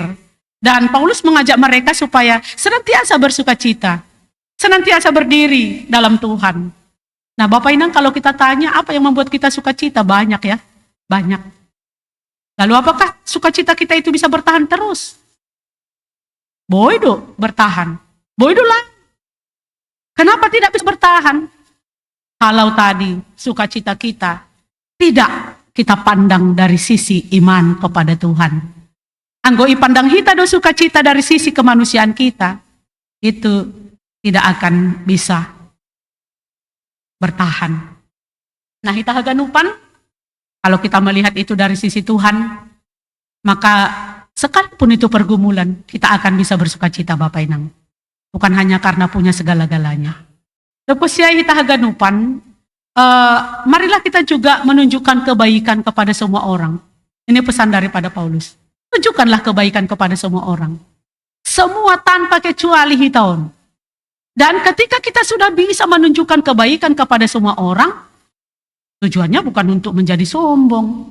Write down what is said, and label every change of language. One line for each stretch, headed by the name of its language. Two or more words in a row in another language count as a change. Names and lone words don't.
Indonesian: Dan Paulus mengajak mereka supaya senantiasa bersukacita, senantiasa berdiri dalam Tuhan. Nah Bapak Inang, kalau kita tanya apa yang membuat kita sukacita, banyak ya, banyak. Lalu apakah sukacita kita itu bisa bertahan terus?
Batak Simalungun: Boido bertahan, boido lah.
Indonesian: Kenapa tidak bisa bertahan? Kalau tadi sukacita kita tidak kita pandang dari sisi iman kepada Tuhan.
Batak Simalungun: Anggo ipandang hita do
Indonesian: sukacita dari sisi kemanusiaan kita, itu tidak akan bisa bertahan. Nah,
Batak Simalungun: hita haganupan,
Indonesian: kalau kita melihat itu dari sisi Tuhan, maka sekalipun itu pergumulan, kita akan bisa bersukacita Bapak Inang. Bukan hanya karena punya segala-galanya. Lepas ya
Batak Simalungun: hita haganupan,
Indonesian: marilah kita juga menunjukkan kebaikan kepada semua orang. Ini pesan daripada Paulus. Tunjukkanlah kebaikan kepada semua orang. Semua tanpa kecuali hitaon. Dan ketika kita sudah bisa menunjukkan kebaikan kepada semua orang, tujuannya bukan untuk menjadi sombong.